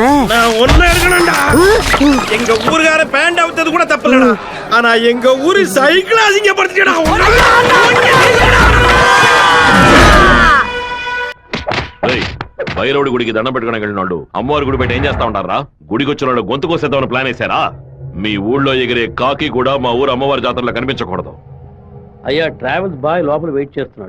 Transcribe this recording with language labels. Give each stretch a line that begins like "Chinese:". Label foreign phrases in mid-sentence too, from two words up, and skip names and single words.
Tamil: நான் ஒண்ணு எடுக்கணும்டா. எங்க ஊருக்கார பேண்ட் அவுத்தது கூட தப்பு இல்லடா. ஆனா எங்க ஊரு சைக்கிள் அசிங்கப்படுத்திட்டா.
Telugu: భైరవుడి గుడికి దండం పెట్టుకుని వెళ్ళినోళ్ళు అమ్మవారి గుడి బయట ఏం చేస్తా ఉంటారా? గుడికి వచ్చిన వాళ్ళు గొంతు కోసేద్దామని ప్లాన్ వేశారా? మీ ఊళ్ళో ఎగిరే కాకి కూడా మా ఊరు అమ్మవారి జాతరలో కనిపించకూడదు. అయ్యా ట్రావెల్స్ బాయ్ లోపల వెయిట్ చేస్తున్నాడు.